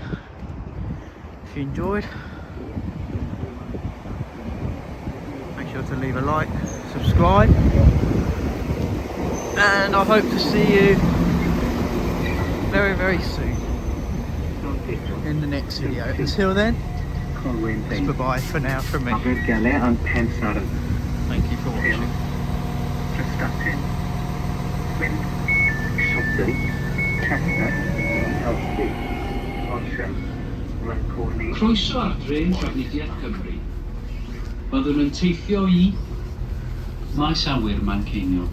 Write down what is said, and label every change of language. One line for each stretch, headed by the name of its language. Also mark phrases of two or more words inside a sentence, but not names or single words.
English: If you enjoyed, make sure to leave a like, subscribe, and I hope to see you very, very soon in the next video. Until then, bye-bye for now from me. Thank you for watching.
Welsh: Croeso ar drên trafnidiaeth Cymru. Byddwn yn teithio i maes awyr Manceinion.